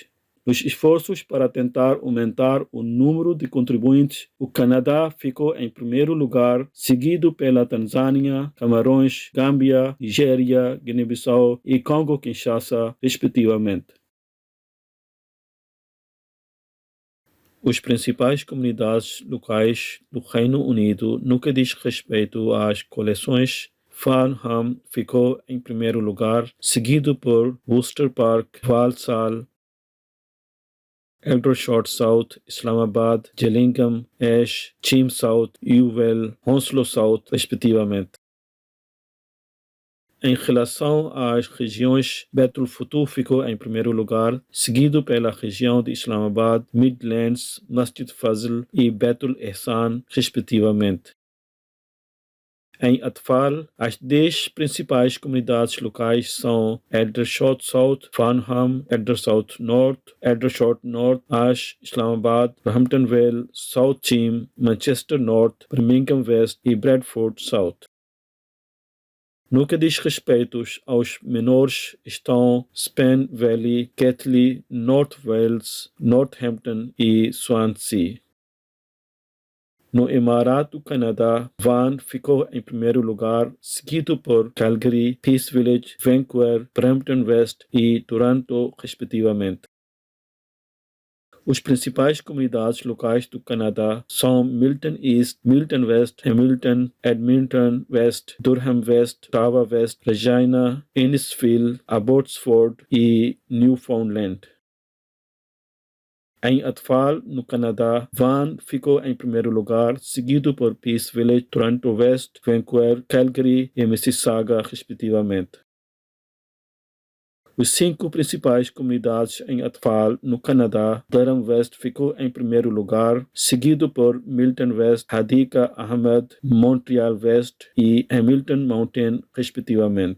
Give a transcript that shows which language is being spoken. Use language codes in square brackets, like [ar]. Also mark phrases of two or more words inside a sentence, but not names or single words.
[pt] Nos esforços para tentar aumentar o número de contribuintes, o Canadá ficou em primeiro lugar, seguido pela Tanzânia, Camarões, Gâmbia, Nigéria, Guiné-Bissau e Congo-Kinshasa, respectivamente. As principais comunidades locais do Reino Unido no que diz respeito às coleções, Farnham ficou em primeiro lugar, seguido por Worcester Park, Walsall, Aldershot South, Islamabad, Gillingham, Ash, Cheam South, Ewell, Hounslow South, respectivamente. Em relação às regiões, Betul Futuh ficou em primeiro lugar, seguido pela região de Islamabad, Midlands, Masjid Fazl e Betul Ehsan, respectivamente. Em Atfal, as 10 principais comunidades locais são Aldershot South, Farnham, Aldershot North, Ash, Islamabad, Brampton Vale, South Cheam, Manchester North, Birmingham West e Bradford South. No que diz respeito aos menores, estão Spen Valley, Ketley, North Wales, Northampton e Swansea. No Emirato do Canadá, Vaughan ficou em primeiro lugar, seguido por Calgary, Peace Village, Vancouver, Brampton West e Toronto, respectivamente. As principais comunidades locais do Canadá são Milton East, Milton West, Hamilton, Edmonton West, Durham West, Ottawa West, Regina, Innisfil, Abbotsford e Newfoundland. Em Atfal, no Canadá, Vaughan ficou em primeiro lugar, seguido por Peace Village, Toronto West, Vancouver, Calgary e Mississauga, respectivamente. Os 5 principais comunidades em Atfal, no Canadá, Durham West ficou em primeiro lugar, seguido por Milton West, Hadika Ahmed, Montreal West e Hamilton Mountain, respectivamente.